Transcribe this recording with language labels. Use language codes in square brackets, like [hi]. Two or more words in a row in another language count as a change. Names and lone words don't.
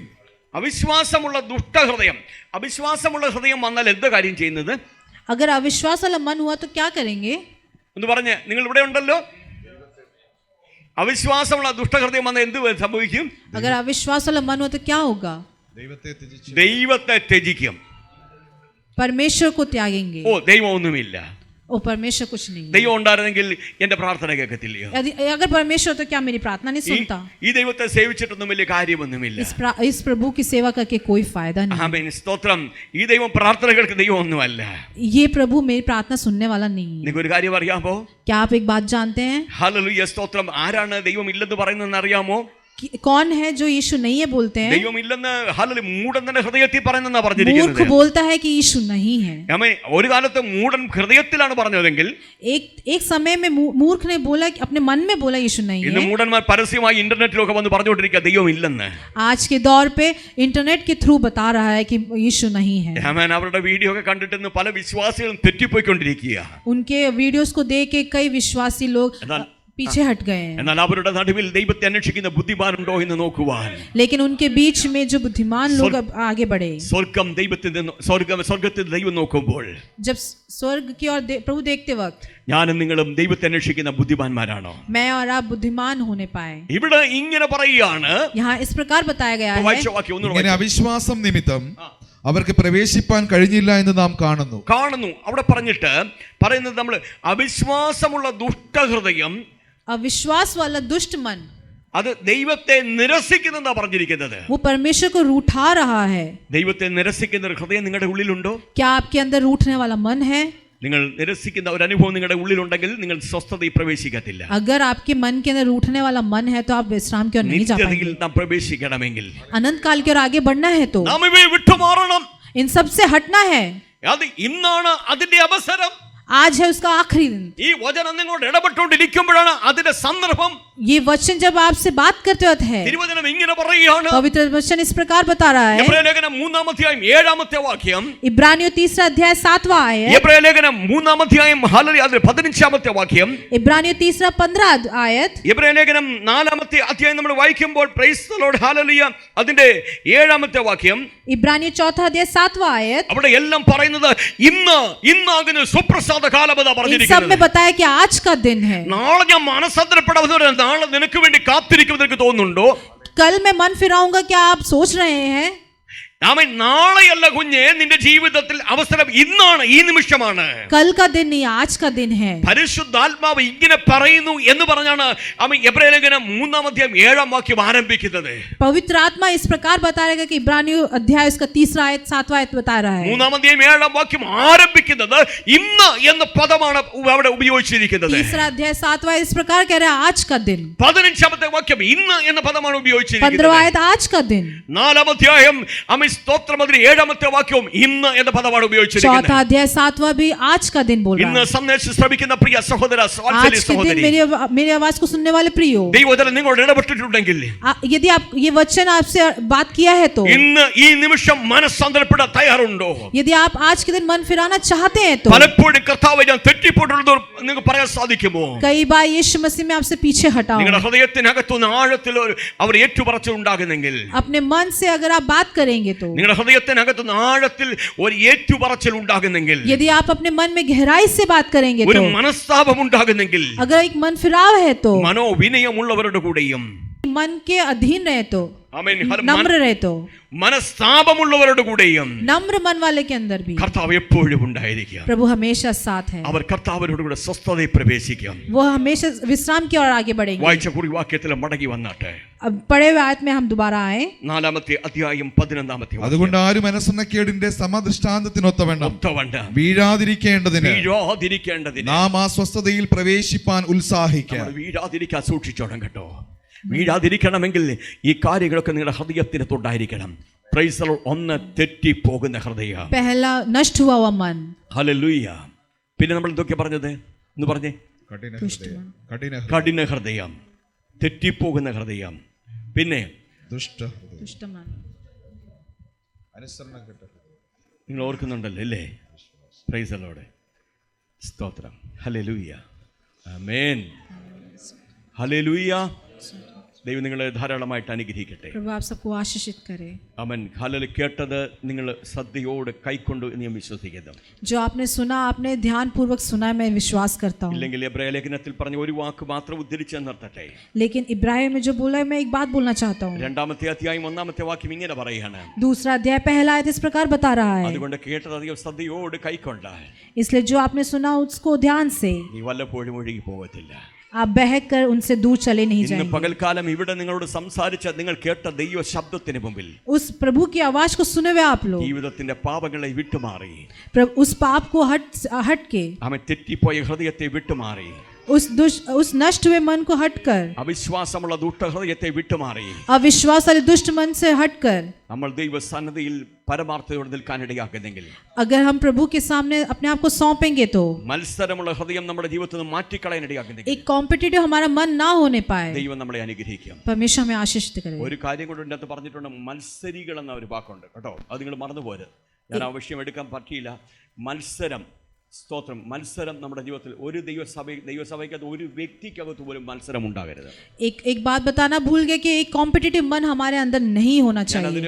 [ml] അവിശ്വാസമുള്ള ദുഷ്ടഹൃദയം, അവിശ്വാസമുള്ള ഹൃദയം വന്നാൽ എന്താ കാര്യം ചെയ്യുന്നത്? [hi] अगर अविश्वास वाला मन हुआ तो क्या करेंगे? [ml] ഒന്ന് പറഞ്ഞ്, നിങ്ങൾ ഇവിടെ ഉണ്ടല്ലോ. അവിശ്വാസമുള്ള ദുഷ്ടഹൃദയം വന്നാൽ എന്ത് സംഭവിക്കും? [hi] अगर अविश्वास वाला मन हुआ तो क्या होगा? [ml] ദൈവത്തെ ത്യജിക്കും. [hi] परमेश्वर को त्यागेंगे। [ml] ദൈവം ഒന്നുമില്ല. [hi] परमेश्वर कुछ नहीं। [ml] ദൈവം ഉണ്ടായിരുന്നെങ്കിൽ എന്റെ പ്രാർത്ഥന കേൾക്കത്തില്ലയോ? [hi] अगर परमेश्वर तो क्या मेरी प्रार्थना नहीं सुनता? [ml] ഈ ദൈവത്തെ സേവിച്ചിട്ടൊന്നും വലിയ കാര്യമൊന്നുമില്ല. [hi] इस प्रभु की सेवा करके कोई फायदा नहीं। [ml] ആമേൻ, സ്തോത്രം. ഈ ദൈവം പ്രാർത്ഥന കേൾക്കുന്ന ദൈവം ഒന്നുമല്ല. [hi] ये प्रभु मेरी प्रार्थना सुनने वाला नहीं है। [ml] നിങ്ങൾക്ക് ഒരു കാര്യം അറിയാമോ? [hi] क्या आप एक बात जानते हैं? [ml] ഹല്ലേലൂയ, സ്തോത്രം. ആരാണ് ദൈവം ഇല്ലെന്ന് പറയുന്നതെന്ന് അറിയാമോ? [hi] कौन है जो यीशु नहीं है बोलते हैं? [ml] ദൈവം ഇല്ലെന്ന് ഹല്ലേലൂയ മൂഢന്റെ ഹൃദയത്തിൽ പറയുന്നെന്നാ പറഞ്ഞിരിക്കുന്നത്. [hi] मूर्ख बोलता है कि यीशु नहीं है। [ml] ആമേൻ. ഒരു കാലത്ത് മൂഢൻ ഹൃദയത്തിലാണ് പറഞ്ഞതെങ്കിൽ [hi] एक समय में मूर्ख ने बोला, अपने मन में बोला यीशु नहीं [ml] ഇന്ന് [hi] है। [ml] മൂഢന്മാർ പരസ്യമായി ഇന്റർനെറ്റിലൊക്കെ വന്ന് പറഞ്ഞുകൊണ്ടിരിക്കുക ദൈവം ഇല്ലെന്ന്. [hi] आज के दौर पे इंटरनेट के थ्रू बता रहा है कि यीशु नहीं है। [ml] ആമേൻ. അവരുടെ വീഡിയോ ഒക്കെ കണ്ടിട്ട് ഇന്ന് പല വിശ്വാസികളും തെറ്റിപ്പോയിക്കൊണ്ടിരിക്കുക. [hi] उनके वीडियोस को देख के कई विश्वासी लोग पीछे हट गए हैं। [ml] എന്നാൽ അവരുടെ നടുവിൽ ദൈവത്തെ അന്വേഷിക്കുന്ന ബുദ്ധിമാനുണ്ടോ എന്ന് നോക്കുവാൻ, [hi] लेकिन उनके बीच में जो बुद्धिमान लोग अब आगे बढ़े, [ml] സ്വർഗ്ഗം ദൈവത്തിൽ നിന്ന് സ്വർഗ്ഗത്തിൽ ദൈവം നോക്കുമ്പോൾ, [hi] जब स्वर्ग की ओर प्रभु देखते वक्त [ml] ഞാനും നിങ്ങളും ദൈവത്തെ അന്വേഷിക്കുന്ന ബുദ്ധിമാന്മാരാണോ? [hi] मैं और आप बुद्धिमान होने पाए। [ml] ഇവിടെ ഇങ്ങനെ പറയുകയാണ്, [hi] यहाँ इस प्रकार बताया गया है, [ml] വായിച്ച വാക്യം ഒന്നുകൂടെ ഇങ്ങനെ അവിശ്വാസം നിമിത്തം അവർക്ക് പ്രവേശിപ്പാൻ കഴിഞ്ഞില്ല എന്ന് നാം കാണുന്നു. അവിടെ പറയുന്നത് നമ്മൾ അവിശ്വാസമുള്ള ദുഷ്ടഹൃദയം [hi] अविश्वास वाला दुष्ट मन [ml] അത് ദൈവത്തെ നിരസിക്കുന്നെന്നാ പറഞ്ഞിരിക്കുന്നത്. [hi] वो परमेश्वर को रूठा रहा है. [ml] ദൈവത്തെ നിരസിക്കുന്ന ഒരു ഹൃദയം നിങ്ങളുടെ ഉള്ളിലുണ്ടോ? [hi] क्या आपके अंदर रूठने वाला मन है? [ml] നിങ്ങൾ നിരസിക്കുന്ന ഒരു അനുഭവം നിങ്ങളുടെ ഉള്ളിലുണ്ടെങ്കിൽ നിങ്ങൾ സ്വസ്ഥതയിൽ പ്രവേശിക്കത്തില്ല. [hi] अगर आपके मन के अंदर रूठने वाला मन है तो आप विश्राम की ओर नहीं जा पाएंगे. [ml] നാം പ്രവേശിക്കണമെങ്കിൽ, [hi] अनंत काल की ओर आगे बढ़ना है तो [ml] നാം ഇവയെ വിട്ടുമാറണം. [hi] इन सब से हटना है. [ml] അത് ഇന്നാണ് അതിന്റെ അവസരം. [hi] आज है उसका आखिरी दिन. [ml] ഈ വചനം നിങ്ങളോട് ഇടപെട്ടുകൊണ്ടിരിക്കുമ്പോഴാണ് അതിന്റെ സന്ദർഭം. [hi] ये वचन जब आपसे बात करते वक्त है, [ml] തിരുവചനം ഇങ്ങനെ പറയുകയാണ്. [hi] पवित्र वचन इस प्रकार बता रहा है. [ml] എബ്രായ ലേഖനം 3-ാം അധ്യായം 7-ാമത്തെ വാക്യം. [hi] इब्रानियों 3 अध्याय 7वां आयत. [ml] എബ്രായ ലേഖനം 3-ാം അധ്യായം ഹല്ലേലൂയ അതിൽ 15-ാമത്തെ വാക്യം. [hi] इब्रानियों 3 15 आयत. [ml] എബ്രായ ലേഖനം 4-ാമത്തെ അധ്യായം നമ്മൾ വായിക്കുമ്പോൾ [en] Praise the Lord [ml] ഹല്ലേലൂയ അതിന്റെ 7-ാമത്തെ വാക്യം. [hi] इब्रानियों 4 अध्याय 7वां आयत. [ml] അവിടെ എല്ലാം പറയുന്നത് ഇന്നാകുന്ന സുപ്രസാദ കാലമെന്നാ [hi] इन सब [ml] പറഞ്ഞിരിക്കുന്നത്. [hi] में बताया कि आज का दिन है. [ml] നാളെ ഞാൻ മനസ്സന്തരപ്പെടാവുന്ന നാളെ നിനക്ക് വേണ്ടി കാത്തിരിക്കുമെന്ന് എനിക്ക് തോന്നുന്നുണ്ടോ? [hi] कल मैं मन फिराऊंगा, क्या आप सोच रहे हैं? [ml] ആമേൻ. നാളെയല്ല കുഞ്ഞെ, നിന്റെ ജീവിതത്തിൽ അവസരം ഇന്നാണ്, ഈ നിമിഷമാണ്. [hi] कल का दिन नहीं, आज का दिन है. [ml] പരിശുദ്ധാത്മാവ് ഇങ്ങനെ പറയുന്നു എന്ന് പറഞ്ഞാണ് ആമേൻ എബ്രായ ലേഖനം 3-ാം അധ്യായം 7-ാം വാക്യം ആരംഭിക്കുന്നത്. [hi] पवित्र आत्मा इस प्रकार बता रहेगा कि इब्रानियों अध्याय उसका 3 आयत 7वां आयत बता रहा है. [ml] 3-ാം അധ്യായം 7-ാം വാക്യം ആരംഭിക്കുന്നത് ഇന്ന് എന്ന പദമാണ് അവിടെ ഉപയോഗിച്ചിരിക്കുന്നത്. [hi] 3 अध्याय 7वां इस प्रकार कह रहा है आज का दिन. [ml] 15-ാമത്തെ വാക്യം ഇന്ന് എന്ന പദമാണ് ഉപയോഗിച്ചിരിക്കുന്നത്. [hi] 15वां आयत आज का दिन. [ml] 4-ാം അധ്യായം ആമേൻ സ്തോത്രം അതിൽ 7-ാമത്തെ വാക്യവും ഇന്ന് എന്ന പദമാണ് ഉപയോഗിച്ചിരിക്കുന്നത്. [hi] 4 अध्याय 7वां भी आज का दिन बोल रहा [ml] ഇന്ന് [hi] है. [ml] സന്ദേശം ശ്രവിക്കുന്ന പ്രിയ സഹോദര [hi] आज के दिन [ml] സഹോദരി, [hi] मेरी आवाज को सुनने वाले प्रियो, [ml] ദൈവവചനം നിങ്ങളോട് ഇടപെട്ടിട്ടുണ്ടെങ്കിൽ, [hi] यदि आप ये वचन आपसे बात किया है तो, [ml] ഇന്ന് ഈ നിമിഷം മനസ്സന്തരപ്പെടാൻ തയ്യാറുണ്ടോ? [hi] यदि आप आज के दिन मन फिराना चाहते हैं तो, [ml] പലപ്പോഴും കർത്താവേ ഞാൻ തെറ്റിപ്പോയിട്ടുള്ളത് നിങ്ങൾക്ക് പറയാൻ സാധിക്കുമോ? [hi] कई बार यीशु मसीह में आपसे पीछे हटाओ. [ml] നിങ്ങളുടെ ഹൃദയത്തിനകത്തുനിന്ന് ആഴത്തിൽ അവർ ഏറ്റുപറച്ചിലുണ്ടാകുന്നെങ്കിൽ, [hi] अपने मन से अगर आप बात करेंगे तो, [ml] നിങ്ങളുടെ ഹൃദയത്തിനകത്തുനിന്ന് ആഴത്തിൽ ഒരു ഏറ്റുപറച്ചിൽ ഉണ്ടാകുന്നെങ്കിൽ, [hi] यदि आप अपने मन में गहराई से बात करेंगे [ml] ഒരു [hi] तो, [ml] മനസ്താപം ഉണ്ടാകുന്നെങ്കിൽ, [hi] अगर एक मन फिराव है तो, [ml] മനോവിനയമുള്ളവരുടെ കൂടെയും, [hi] मन के अधीन रहे तो, [ml] ആമേൻ, [hi] नम्र रहे तो, [ml] മനസ്താപമുള്ളവരുടെ കൂടെയും [hi] नम्र मन वाले के अंदर भी [ml] കർത്താവ് എപ്പോഴും ഉണ്ടായിരിക്കുക. [hi] प्रभु हमेशा साथ है. [ml] അവർ കർത്താവിനോട് കൂടെ സ്വസ്ഥതയിൽ പ്രവേശിക്കും. [hi] वो हमेशा विश्राम की ओर आगे बढ़ेंगे. [ml] വായിച്ച കുറിവാക്യത്തിൽ മടങ്ങി വന്നാട്ടെ. [hi] अब पढ़े हुए आयत में हम दोबारा आए. [ml] 4-ാമത്തെ അധ്യായം 11-ാമത്തെ അതുകൊണ്ട് ആരും മനസ്സന്നക്കേടിന്റെ സമദൃഷ്ടാന്തത്തിനൊത്തവണ്ണം വീഴാതിരിക്കേണ്ടതിന് നാം ആ സ്വസ്ഥതയിൽ പ്രവേശിപ്പാൻ ഉത്സാഹിക്കാം. വീഴാതിരിക്കാൻ സൂക്ഷിച്ചോണം കേട്ടോ. വീഴാതിരിക്കണമെങ്കിൽ ഈ കാര്യങ്ങളൊക്കെ നിങ്ങളുടെ ഹൃദയത്തിനകത്തുണ്ടായിരിക്കണം. [en] Praise the Lord. [ml] ഒന്ന് തെറ്റിപ്പോകുന്ന ഹൃദയം, [hi] पहला नष्ट हुआ हुआ मन. [ml] ഹല്ലേലൂയ. പിന്നെ നമ്മൾ എന്തൊക്കെ പറഞ്ഞത് എന്ന് പറഞ്ഞേ? കഠിന ഹൃദയം, തെറ്റിപ്പോകുന്ന ഹൃദയം, പിന്നെ [hi] दुष्ट मन. [ml] നിങ്ങൾ ഓർക്കുന്നുണ്ടല്ലോ അല്ലേ? [en] Praise the Lord. [ml] സ്തോത്രം. ഹല്ലേലൂയ. ആമേൻ. ഹല്ലേലൂയ. ദൈവം നിങ്ങളെ ധാരാളമായിട്ട് അനുഗ്രഹിക്കട്ടെ. [hi] प्रभु आप सबको आशीषित करे. [ml] ആമേൻ. ഹല്ലേലൂയ. കേട്ടത് നിങ്ങൾ ശ്രദ്ധയോടെ കൈക്കൊണ്ടു എന്ന് ഞാൻ വിശ്വസിക്കുന്നു. [hi] जो आपने सुना, आपने ध्यान पूर्वक सुना, मैं विश्वास करता हूँ. [ml] ഇല്ലെങ്കിൽ എബ്രായ ലേഖനത്തിൽ പറഞ്ഞ ഒരു വാക്ക് മാത്രം ഉദ്ധരിച്ച് നിർത്തട്ടെ. [hi] लेकिन इब्राहिम में जो बोला है, मैं एक बात बोलना चाहता हूँ. [ml] 2-ാമത്തെ അധ്യായം 1-ാമത്തെ വാക്യം ഇങ്ങനെ പറയുകയാണ്. [hi] 2 अध्याय पहला आयत इस प्रकार बता रहा है. [ml] അതുകൊണ്ട് കേട്ടത് അധികം ശ്രദ്ധയോട് കൈക്കൊണ്ട, [hi] इसलिए जो आपने सुना उसको ध्यान से, [ml] നീ വല്ലപ്പോഴും ഒഴുകി പോകത്തില്ല. [hi] आप बहक कर उनसे दूर चले नहीं [ml] ഇന്ന് [hi] जाएंगे. [ml] പകൽക്കാലം ഇവിടെ നിങ്ങളോട് സംസാരിച്ച നിങ്ങൾ കേട്ട ദൈവ ശബ്ദത്തിന് മുമ്പിൽ [hi] उस प्रभु की आवाज को सुने हुए आप लोग [ml] ജീവിതത്തിന്റെ പാപങ്ങളെ വിട്ടുമാറി, [hi] उस पाप को हट के, [ml] അവൻ തെറ്റിപ്പോയ ഹൃദയത്തെ വിട്ടുമാറി, [hi] उस नष्ट हुए मन को हटकर, [ml] അവിശ്വാസമുള്ള ദുഷ്ട ഹൃദയത്തെ വിട്ടുമാറി, [hi] अविश्वास वाले दुष्ट मन से हटकर, [ml] നമ്മൾ ദൈവസന്നിധിയിൽ പരമാർത്ഥതയോടെ നിൽക്കാനിടയാക്കുന്നെങ്കിൽ, [hi] अगर हम प्रभु के सामने अपने आप को सौंपेंगे तो [ml] മത്സരമുള്ള ഹൃദയം നമ്മുടെ ജീവിതത്തിൽ നിന്ന് മാറ്റിക്കളയാനിടയാക്കുന്നെങ്കിൽ [hi] एक कॉम्पिटिटिव हमारा मन ना होने पाए. [ml] ദൈവം നമ്മളെ അനുഗ്രഹിക്കും. [hi] परमेश्वर हमें आशीषित करे. [ml] ഒരു കാര്യം കൊണ്ട് ഇതിനകത്ത് പറഞ്ഞിട്ടുണ്ട്, മത്സരികൾ എന്ന ഒരു വാക്കുണ്ട് കേട്ടോ. അത് നിങ്ങൾ മറന്നുപോരുത്. ഞാൻ ആ വിഷയം എടുക്കാൻ പറ്റിയില്ല. മത്സരം, സ്തോത്രം. മത്സരം നമ്മുടെ ജീവിതത്തിൽ ഒരു ദൈവസഭയ്ക്കകത്ത് ഒരു വ്യക്തിക്കകത്ത് പോലും മത്സരം ഉണ്ടാകരുത്. [hi] एक बात बताना भूल गए कि एक कॉम्पिटिटिव मन हमारे अंदर नहीं होना चाहिए.